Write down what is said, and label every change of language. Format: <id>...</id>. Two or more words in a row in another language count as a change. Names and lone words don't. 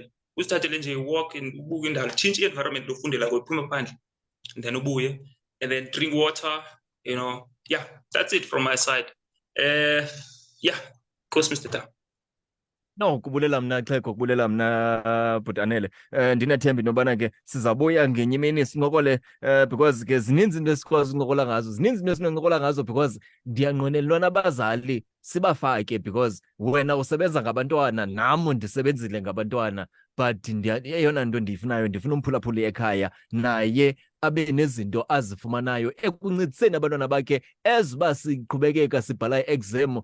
<xh>Usithathele nje i-walk and ubuke indalo, change i-environment lofundela kuyo, uphume phandle,</xh> <en>and then ubuye, and then drink water. You know, yeah, that's it from my side. Yeah, course, Mr. Damba. No,</en> <xh>kubulela mna Xhego, kubulela mna but Anele. Ndinathemba intobana ke sizabuya ngenye imini sincokole because ke zininzi into esikwazi uncokola ngazo. Zininzi into esinoncokola ngazo because ndiyanqwenelwa nabazali sibafake because wena usebenza ngabantwana, nam ndisebenzile ngabantwana, but eyona nto ndiyifunayo, ndifuna umphulaphuli ekhaya naye abe nezinto azifumanayo ekuncediseni abantwana bakhe eziba siqhubekeka sibhala i-exam.</xh>